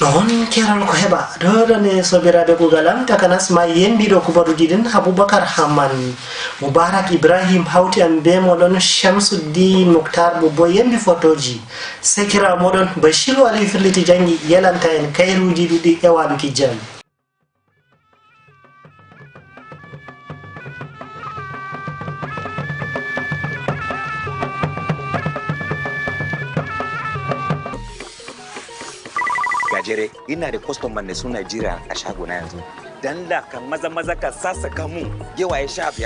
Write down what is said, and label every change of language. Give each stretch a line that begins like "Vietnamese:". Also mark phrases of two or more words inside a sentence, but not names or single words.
Fula: non keral ko heba dodane sobiraɓe kugalam takanas ma yembiɗo kubaruji ɗin Aboubacar Hamman Moubarak Ibrahim hawti am be moɗon Shamsuddin Moukhtar bo yembi photoji sekira moɗon Bashirou Aliou firliti jangi yelanta en kayruji ɗuɗi e waɗuki jam.
Hausa: Gajere ina da customer da suna jira a shagona yanzu dan da kan maza ka sasa kamu yawa ya sha